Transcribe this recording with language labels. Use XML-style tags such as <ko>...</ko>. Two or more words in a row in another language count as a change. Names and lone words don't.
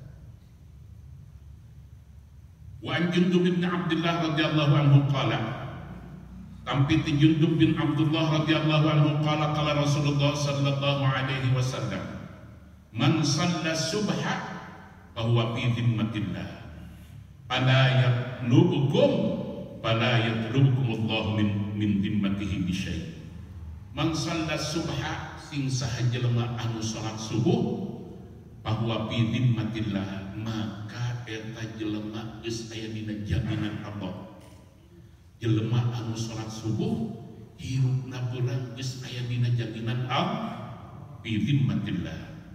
<ar>وعن جندب بن عبد الله رضي الله عنه قال</ar> <su>tampi ti</su> <ar>جندب بن عبد الله رضي الله عنه قال قال رسول الله صلى الله عليه وسلم من صلى الصبح bahwa في ذمة الله فلا يطلبكم الله من ذمته بشيء'. من صلى الصبح</ar> <su>sing saha jelema anu salat subuh bahwa</su> <ar>في ذمة الله</ar> <su>maka eta jelema geus aya dina jaminan Allah. Jelema anu salat subuh hirupna beurang geus aya dina jaminan Allah</su> <ar>في ذمة الله.</ar>